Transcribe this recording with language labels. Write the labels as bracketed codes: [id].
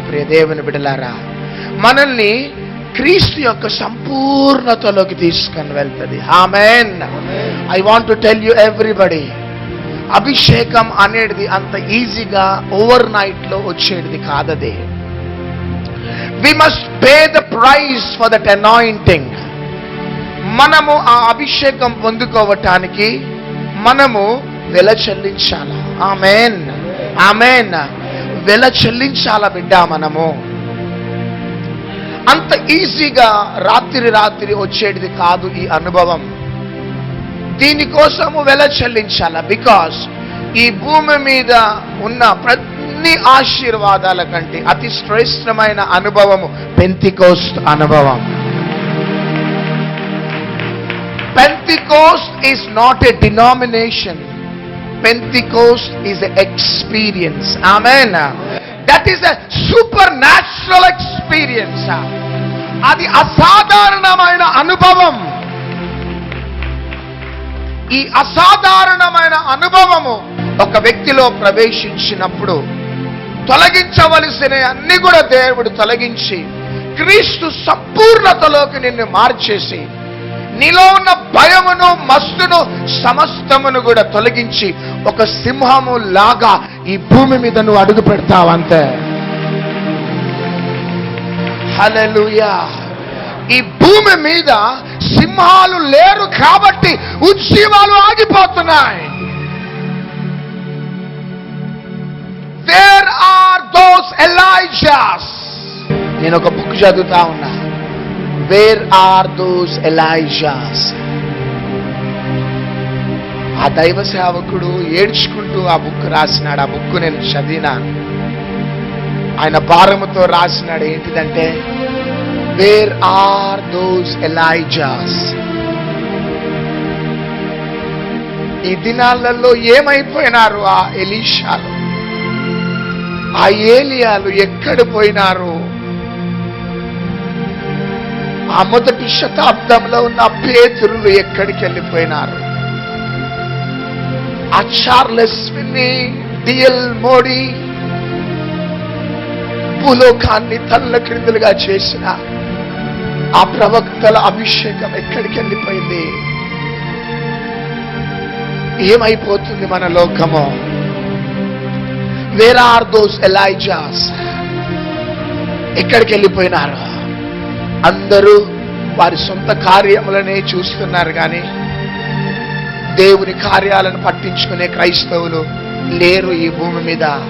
[te] ప్రియ దేవుని బిడ్డలారా, మనల్ని క్రీస్తు యొక్క సంపూర్ణతలోకి తీసుకొని వెళ్తుంది. ఆమేన్. [en] I want to tell you everybody, [te] అభిషేకం అనేది అంత ఈజీగా ఓవర్ నైట్ లో వచ్చేది కాదది. [en] We must pay the price for that anointing. [te] మనము ఆ అభిషేకం పొందుకోవటానికి మనము వెల చెల్లించాలా. ఆమేన్. ఆమేన్. వెల చెల్లించాలా బిడ్డ. మనము అంత ఈజీగా రాత్రి వచ్చేది కాదు ఈ అనుభవం. దీనికోసము వెల చెల్లించాలా. బికాస్ ఈ భూమి మీద ఉన్న ప్రతి ఆశీర్వాదాల కంటే అతి శ్రేష్టమైన అనుభవము పెంతికోస్ట్ అనుభవం. [en] Pentecost is not a denomination. Pentecost is an experience. Amen. That is a supernatural experience. [te] అది అసాధారణమైన అనుభవం. ఈ అసాధారణమైన అనుభవము ఒక వ్యక్తిలో ప్రవేశించినప్పుడు తొలగించవలసిన అన్ని కూడా దేవుడు తొలగించి క్రీస్తు సంపూర్ణతలోకి నిన్ను మార్చేసి నీలో ఉన్న భయమును మస్తును సమస్తమును కూడా తొలగించి ఒక సింహము లాగా ఈ భూమి మీద నువ్వు అడుగు పెడతావంతే. హల్లెలూయా. ఈ భూమి మీద సింహాలు లేరు కాబట్టి ఉజ్జీవాలు ఆగిపోతున్నాయి. [en] Where are those Elijahs? [te] నేను ఒక బుక్ చదువుతా ఉన్నా. [en] Where are those Elijahs? [te] ఆ దైవ సేవకుడు ఏడ్చుకుంటూ ఆ బుక్ రాసినాడు. ఆ బుక్ నేను చదివినాను. ఆయన భారముతో రాసినాడు. ఏంటిదంటే [en] Where are those Elijahs? [te] ఈ దినాలలో ఏమైపోయినారు ఆ ఎలీషాలు, ఆ ఏలియాలు ఎక్కడ పోయినారు? ఆ మొదటి శతాబ్దంలో ఉన్న పేతురులు ఎక్కడికి వెళ్ళిపోయినారు? ఆ చార్లెస్ విన్నీ, డిఎల్ మోడీ భూలోకాన్ని తల్ల క్రిందులుగా చేసిన ఆ ప్రవక్తల అభిషేకం ఎక్కడికి వెళ్ళిపోయింది? ఏమైపోతుంది మన లోకము? [en] Where are those Elijahs? [te] ఎక్కడికి వెళ్ళిపోయినారు? అందరూ వారి సొంత కార్యములనే చూస్తున్నారు కానీ దేవుని కార్యాలను పట్టించుకునే క్రైస్తవులు లేరు ఈ భూమి మీద.